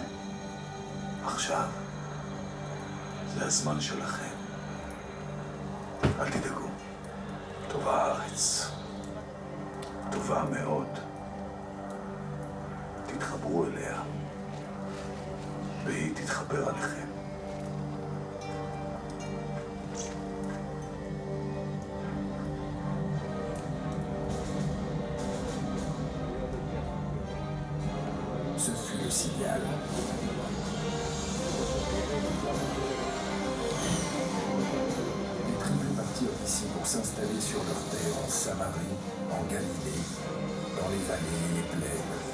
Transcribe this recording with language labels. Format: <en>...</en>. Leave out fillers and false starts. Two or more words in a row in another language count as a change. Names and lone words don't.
<he>עכשיו, זה הזמן שלכם. אל תדאגו, טובה הארץ. טובה מאוד. תתחברו אליה, והיא תתחבר עליכם.</he> <fr>Ce fut le signal. Les tribus partirent d'ici pour s'installer sur leur terre en Samarie, en Galilée, dans les vallées et les plaines.</fr>